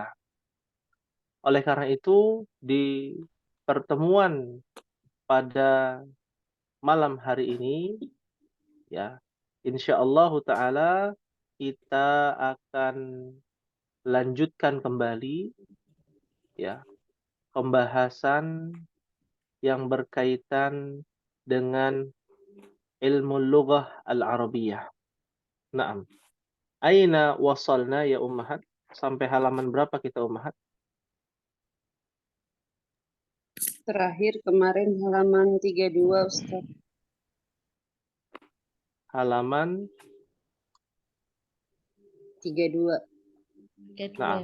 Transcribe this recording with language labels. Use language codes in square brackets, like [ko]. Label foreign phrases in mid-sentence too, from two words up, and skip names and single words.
[id] Oleh karena itu, di pertemuan pada malam hari ini, ya, [ar] إن شاء الله تعالى [id] kita akan lanjutkan kembali ya pembahasan yang berkaitan dengan ilmu [ar] اللغة العربية. نعم. أين وصلنا يا أمهات? [id] Sampai halaman berapa kita ummahat? Terakhir kemarin halaman 32, Ustaz. Halaman 32. Naam.